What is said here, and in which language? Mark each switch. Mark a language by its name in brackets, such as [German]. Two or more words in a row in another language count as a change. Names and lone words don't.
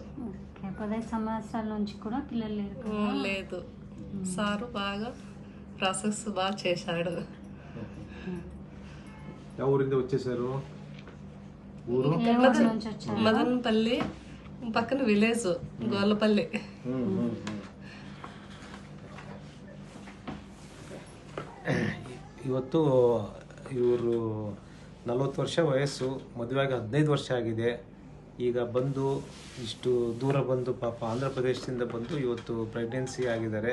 [Telugu] ఓకే, 15 సంవత్సరాల నుంచి కూడా పిల్లలు లేరు? లేదు, సారు బాగా ప్రాసెస్ బాగా చేశాడు. ఊರಿಂದ వచ్చేసారు? ఊరు మదనపల్లి పక్కన విలేజ్ గోల్లపల్లి. [Kannada] ಇವತ್ತು ಇವರು 40 ವರ್ಷ ವಯಸ್ಸು, ಮದುವೆಯಾಗಿ 15 ವರ್ಷ ಆಗಿದೆ. ಈಗ ಬಂದು ಇಷ್ಟು ದೂರ ಬಂದು ಪಾಪ ಆಂಧ್ರ ಪ್ರದೇಶದಿಂದ ಬಂದು ಇವತ್ತು ಪ್ರೆಗ್ನೆನ್ಸಿ ಆಗಿದ್ದಾರೆ.